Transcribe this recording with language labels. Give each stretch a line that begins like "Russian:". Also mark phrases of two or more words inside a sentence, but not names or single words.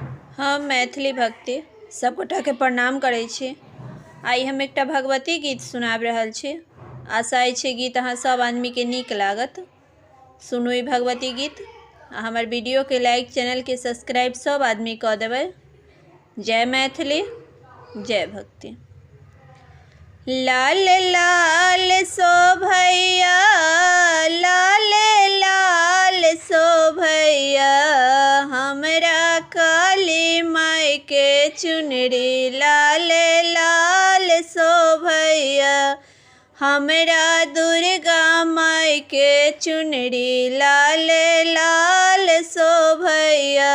Maithili: हम मैथिली भक्ति सब गोटा के प्रणाम करै छी। आई हम एकटा भगवती गीत सुनाब रहल छी। आशा अछि गीत अहाँ सब आदमी के नीक लागत। सुनू ई भगवती गीत आ हमर वीडियो के लाइक, चैनल के सब्सक्राइब सब आदमी कऽ देबै। जय मैथिली, जय भक्ति। लाल लाल शोभैया, लाल लाल शोभैया, हमरा काली माई के चुनरी लाल लाल शोभैया, हमरा दुर्गा माई के चुनरी लाल लाल शोभैया।